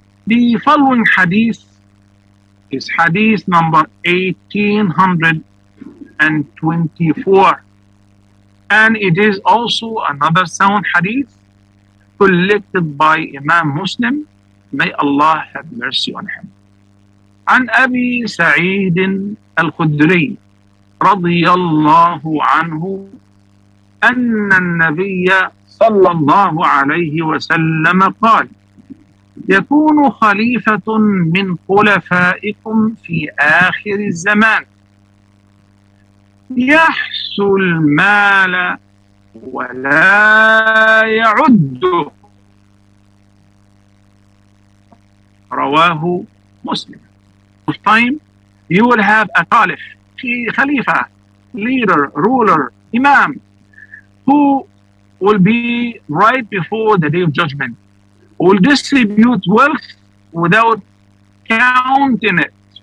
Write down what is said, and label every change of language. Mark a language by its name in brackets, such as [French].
[English] The following hadith is hadith number 1824, and it is also another sound hadith collected by Imam Muslim. May Allah have mercy on him. [Arabic] عن أبي سعيد الخدري رضي الله عنه أن النبي صلى الله عليه وسلم قال: يكون خليفة من خلفائكم في آخر الزمان يحسو المال ولا يعده. رواه مسلم. [English] Of time, you will have a caliph, khalifa, leader, ruler, imam, who will be right before the Day of Judgment, will distribute wealth without counting it.